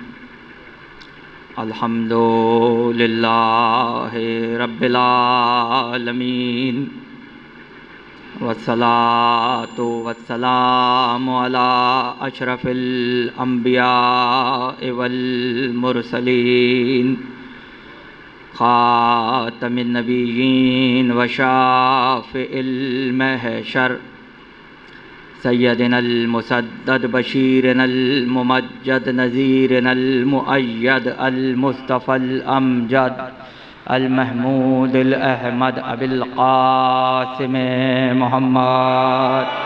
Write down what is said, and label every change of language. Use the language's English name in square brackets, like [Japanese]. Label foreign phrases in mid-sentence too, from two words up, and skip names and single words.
[Arabic] الحمد لله رب العالمين والصلاة والسلام على أشرف الأنبياء والمرسلين خاتم النبيين وشافع المحشر سيدنا المسدد بشيرنا الممجد نذيرنا المؤيد المصطفى الأمجد المحمود الأحمد أبي القاسم محمد